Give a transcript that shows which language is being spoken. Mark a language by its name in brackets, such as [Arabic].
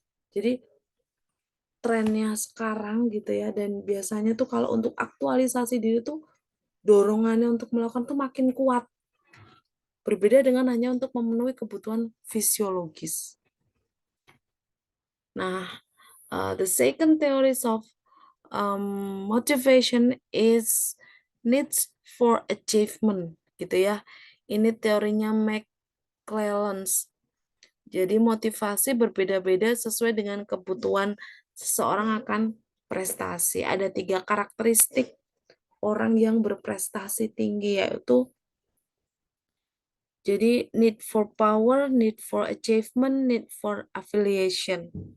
[Indonesian] Jadi trennya sekarang gitu ya, dan biasanya tuh kalau untuk aktualisasi diri tuh dorongannya untuk melakukan tuh makin kuat. Berbeda dengan hanya untuk memenuhi kebutuhan fisiologis. [English] Nah, the second theories of motivation is needs for achievement gitu ya. [Indonesian] Ini teorinya McClelland. Jadi motivasi berbeda-beda sesuai dengan kebutuhan seseorang akan prestasi. Ada 3 karakteristik orang yang berprestasi tinggi, yaitu jadi need for power, need for achievement, need for affiliation.